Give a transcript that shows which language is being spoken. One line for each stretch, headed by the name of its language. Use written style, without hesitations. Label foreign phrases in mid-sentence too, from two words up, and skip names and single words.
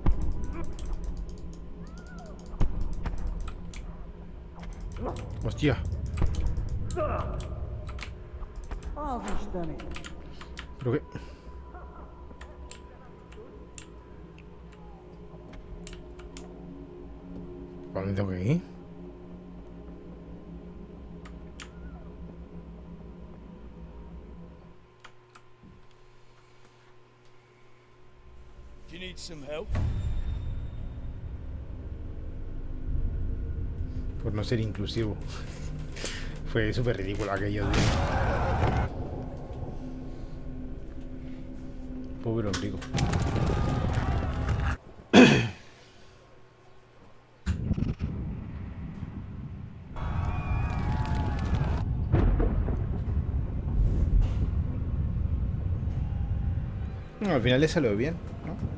Spanish: Hostia.
Hungarian: Az isteni.
Spanish: Creo que... ¿Para dónde tengo que ir?
English: Do you need some help?
Spanish: Por no ser inclusivo. Fue súper ridículo aquello, tío. Pobre ombligo. No, al final le salió bien, ¿no?